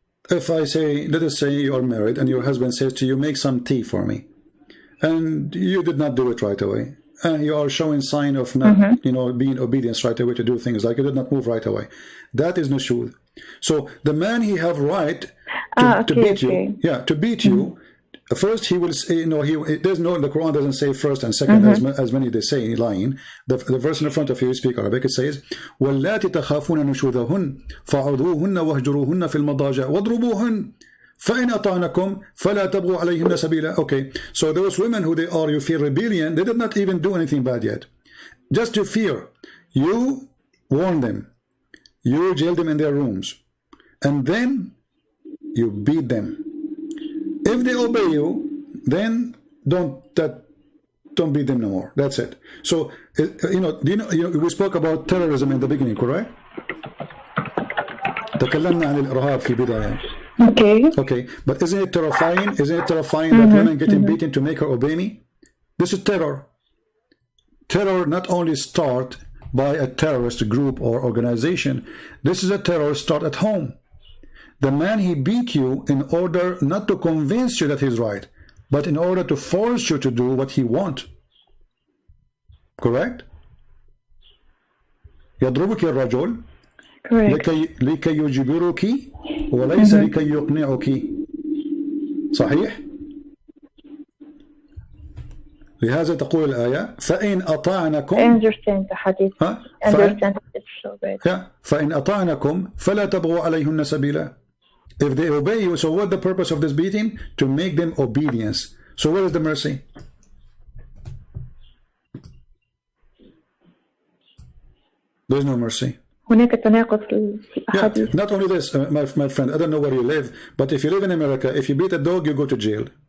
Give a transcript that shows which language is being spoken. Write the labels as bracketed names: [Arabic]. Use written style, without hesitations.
[English] If I say, let us say you are married and your husband says to you, make some tea for me, and you did not do it right away, and you are showing sign of not, being obedience right away to do things, like you did not move right away, that is nushud. So the man, he have right to beat you. Yeah, to beat you. First, he will say, there's no, the Quran doesn't say first and second, as many they say, lying. The verse in front of you, speak Arabic, it says, [Arabic] وَاللَّاتِ تَخَافُونَ نُشُوذَهُنَّ فَعُضُوهُنَّ وَهْجُرُوهُنَّ فِي الْمَضَاجِعِ وَاضْرُبُوهُنَّ فَإِنْ أَطَعْنَكُمْ فَلَا تَبْغُوا عَلَيْهِنَّ سَبِيلًا. [English] Okay, so those women who they are, you feel rebellion, they did not even do anything bad yet. Just to fear, you warn them, you jail them in their rooms, and then you beat them. If they obey you, then don't beat them no more. That's it. So we spoke about terrorism in the beginning, correct? [Arabic] تكلمنا عن الإرهاب في البداية. [English] Okay, but isn't it terrifying? Isn't it terrifying that women getting beaten to make her obey me? This is terror. Terror not only start by a terrorist group or organization. This is a terror start at home. The man, he beat you in order not to convince you that he's right, but in order to force you to do what he wants. Correct? [Arabic] يضربك الرجل لكي يجبرك وليس لكي يقنعك. صحيح؟ لهذا تقول الآية فإن أطعنكم. [English] I understand the hadith. Understand it so bad. [Arabic] فإن أطعنكم فلا تبغوا عليهن سبيلا. [English] If they obey you, so what the purpose of this beating? To make them obedience. So where is the mercy? There's no mercy. [Arabic] هناك تناقض في الأحاديث. [English] Not only this, my friend, I don't know where you live, but if you live in America, if you beat a dog, you go to jail.